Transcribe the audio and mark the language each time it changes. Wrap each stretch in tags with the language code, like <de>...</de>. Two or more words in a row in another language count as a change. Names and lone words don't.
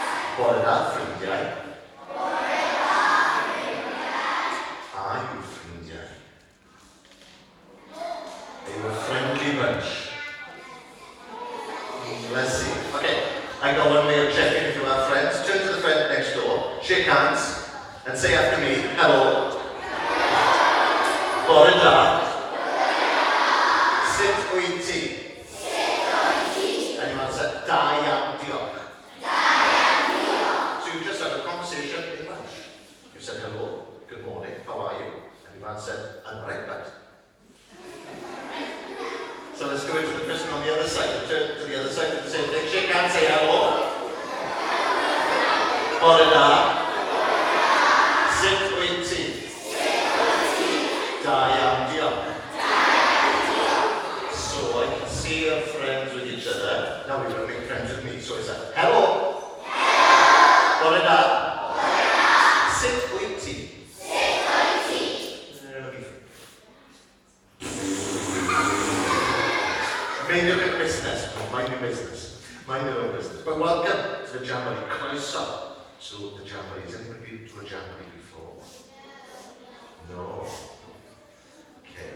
<cy>Bore da, ffrindiau.</cy> <en>Are you ffrindiau? Are you a friendly bunch? Let's see. Okay, I got one way of checking if you are friends. Turn to the friend next door, shake hands, and say after me, hello.</en> <cy>Bore da. Sut wyt ti?</cy> <en>Anyone said,</en> <cy>da iawn, diolch.</cy> <en>So you just had a conversation in Welsh. You said hello, good morning, how are you? And your man said, I'm right back. So let's go into the person on the other side. Turn to the other side and say, shake hands, say hello.</en> <cy>Bore da. Sut wyt ti? Da iawn, diolch.</cy> <en>So I can see you're friends with each other. Now we're going to make friends with me. So it's a hello.</en> <cy>Bore da. Sut wyt ti?</cy> <en>Mind your own business. Mind your business. Mind your own business. But welcome to the Jamboree. Croeso to the Jamboree. Has anybody been to a Jamboree before? No. Okay.</en>